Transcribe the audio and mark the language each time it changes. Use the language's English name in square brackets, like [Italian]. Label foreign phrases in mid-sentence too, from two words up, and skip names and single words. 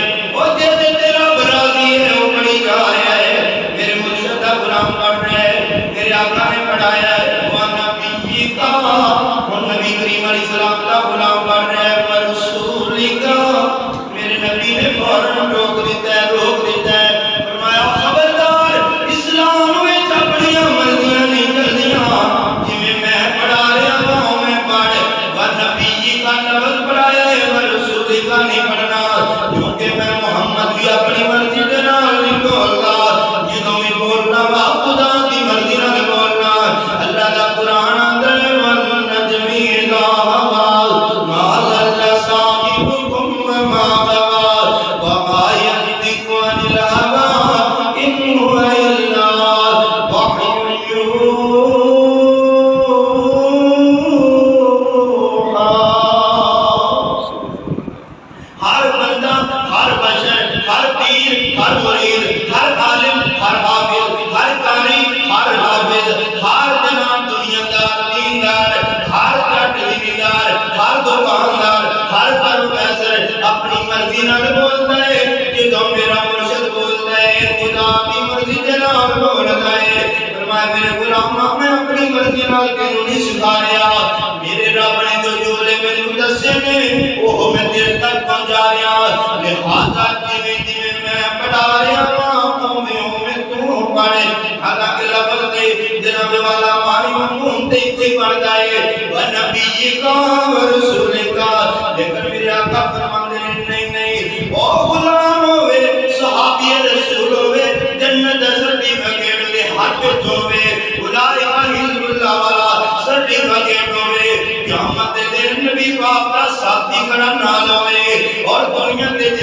[Urdu] آقا نے پڑھایا ہے [Arabic] وَنَبِيِّ کا، [Urdu] اور نبی کریم علیہ السلام کا غلام پڑھ رہا ہے وَرَسُولِ [Punjabi] کا، [Urdu] میرے نبی نے فوراً روک دیتا ہے فرمایا [Punjabi] خبردار اسلام میں اپنیاں مرضیاں نہیں چلدیاں، جویں میں پڑھا رہا ہوں میں پڑھ، وَنَبِيِّ کا لفظ پڑھایا ہے وَرَسُولِ کا نہیں پڑھنا، [Urdu] کیونکہ میں محمد بھی اپنی مرضی کے نال [Punjabi] نہیں بولتا، جدوں میں بولنا وا خدا کی مرضی نال بولنا۔ اللہ دا قرآن اندر [Arabic] والنجم اذا هوى ما ضل صاحبكم وما غوى وما ينطق عن الهوى إن هو إلا وحي يوحى۔ [Urdu] ہر بندہ، ہر بشر، ہر پیر، ہر مرید، ہر عالم، ہر حافظ، ہر قاری، ہر حافظ، ہر جناب دنیا دار، دیندار، ہر جٹ زمیندار، ہر دکاندار، ہر پروفیسر اپنی مرضی نال بولتا ہے، جدوں میرا مرشد بولتا ہے خدا کی مرضی کے نال بولتا ہے۔ [Punjabi] فرمایا میرے غلاماں میں اپنی مرضی نال کینوں نہیں سکھا رہا، میرے رب نے جو جملے مینوں دسے نے وہ میں تیرے تک پہنچا رہا، لہذا جویں جویں میں پڑھا رہا ہوں اوویں تو پڑھ۔ حالانکہ لفظ دے جناب والا معنی مفہوم تے کوئی پڑھتا ہے وَنَبِيِّ کا وَرَسُولِ کا، لیکن میرے آقا فرماندے نہیں او غلام ہوئے، صحابی رسول ہوئے، جنت سرٹیفکیٹ دے ہاتھ وچ ہوئے، اولئک حزب اللہ والا سرٹیفکیٹ ہوئے، قیامت دے دن نبی پاک دا ساتھی کھڑا نال ہوئے، اور دنیا